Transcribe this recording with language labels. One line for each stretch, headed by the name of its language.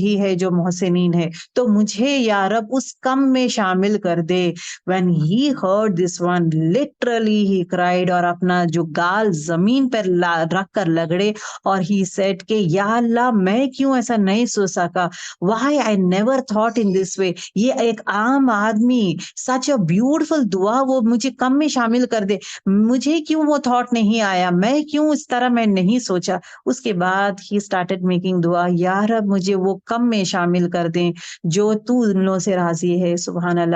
Urdu: ہی ہے جو محسنین ہے، تو مجھے یا رب اس کم میں شامل کر دے.
English: When he heard this one, literally he cried,
Urdu: اور اپنا جو گال زمین پر رکھ کر لگڑے، اور
English: he said
Urdu: کہ یا اللہ میں کیوں ایسا نہیں سوچ سکا.
English: Why I never thought in this way.
Urdu: یہ ایک عام آدمی
English: such a beautiful
Urdu: دعا وہ مجھے کم میں شامل کر دے، مجھے کیوں وہ تھاٹ نہیں آیا، میں کیوں اس طرح میں نہیں سوچا. اس کے بعد ہی
English: started making
Urdu: دعا، یا رب مجھے وہ کم میں شامل کر دیں جو تو ان لوگوں سے راضی ہے. سبحان اللہ.